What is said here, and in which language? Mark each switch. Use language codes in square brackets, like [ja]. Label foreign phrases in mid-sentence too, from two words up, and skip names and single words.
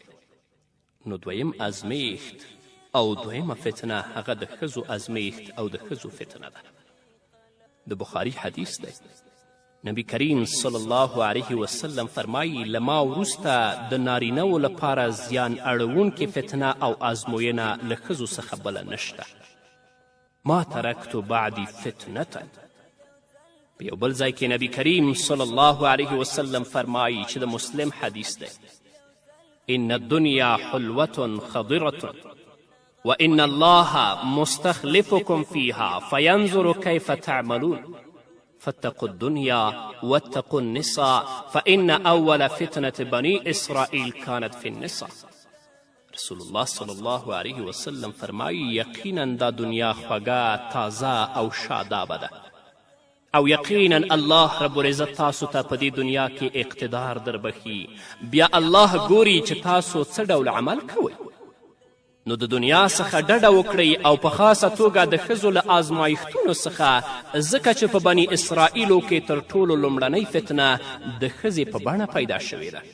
[ps] نو دویم ازمیښت او دویمه فتنه هغه د ښځو ازمیښت او د ښځو فتنه ده. د بخاري حدیث دی، نبی کریم [ar] صلی الله علیه وسلم [ps] فرمایي له ما وروسته د نارینهو لپاره زیان اړوونکې فتنه او ازموینه له ښځو څخه بله نشته. [ar] ما ترکت بعدی فتنة. [ps] په یو بل ځای کې نبی کریم [ar] صلی الله علیه وسلم [ps] فرمایي چې د مسلم حدیث دی، [ar] ان الدنیا حلوة خضرة وان الله مستخلفكم فيها فينظر كيف تعملون فاتقوا الدنيا واتقوا النساء فإن أول فتنة بني إسرائيل كانت في النساء. [ps] رسول الله [ar] صلی الله علیه وسلم [ps] فرمایي یقینا دا دنیا خوږه تازه او شادابه ده او یقینا الله [ar] رب العزت [ps] تاسو ته په دې دنیا کې اقتدار در بخي. بیا الله ګوري چې تاسو څه ډول عمل کوئ. نو د دنیا څخه ډډه وکړئ او په خاصه توګه د ښځو له آزمایښتونو څخه، ځکه چې په بني اسرائیلو کې تر ټولو لومړنۍ فتنه د ښځې په بڼه پیدا شوې ده.